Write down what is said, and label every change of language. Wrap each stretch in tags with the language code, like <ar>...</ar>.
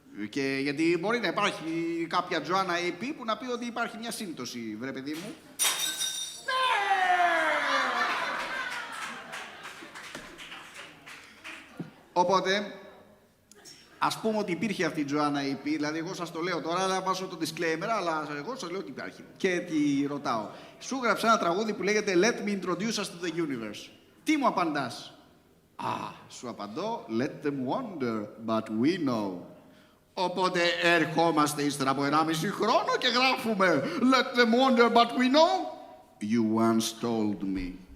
<el>Και γιατί μπορεί να υπάρχει κάποια Τζοάννα AP που να πει ότι υπάρχει μια σύμπτωση, βρε παιδί μου. Οπότε, ας πούμε ότι υπήρχε αυτή η Τζοάννα AP, δηλαδή εγώ σας το λέω τώρα, αλλά βάζω το disclaimer, αλλά εγώ σας λέω ότι υπάρχει. Και τη ρωτάω. Σου γράψα ένα τραγούδι που λέγεται</el> <en>Let me introduce us to the universe.</en> <el>Τι μου απαντάς? Σου απαντώ,</el> <en>let them wonder, but we know.</en> <el>Οπότε ερχόμαστε ύστερα από 1,5 χρόνο και γράφουμε</el> <en>Let them wonder but we know. You once told me.</en>